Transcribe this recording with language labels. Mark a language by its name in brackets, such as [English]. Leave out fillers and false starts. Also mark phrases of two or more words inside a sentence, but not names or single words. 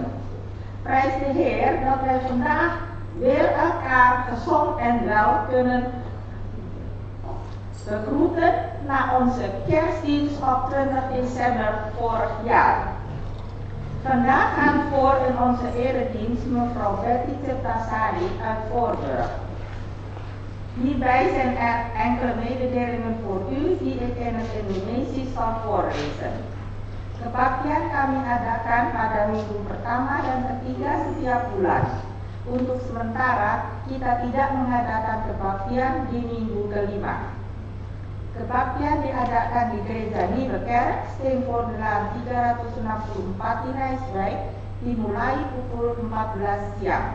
[Dutch] Prijs de Heer dat wij vandaag weer elkaar gezond en wel kunnen begroeten na onze kerstdienst op 20 december vorig jaar. Vandaag gaan voor in onze eredienst mevrouw Betty Ceptasari uit Voorburg. Hierbij zijn er enkele mededelingen voor u die ik in het Indonesisch zal voorlezen. [Indonesian] Kebaktian kami adakan pada minggu pertama dan ketiga setiap bulan. Untuk sementara kita tidak mengadakan kebaktian di minggu kelima. Kebaktian diadakan di Gereja Nieuwekerk, Steenvoordelaan 364 di Rijswijk, dimulai pukul 14 siang.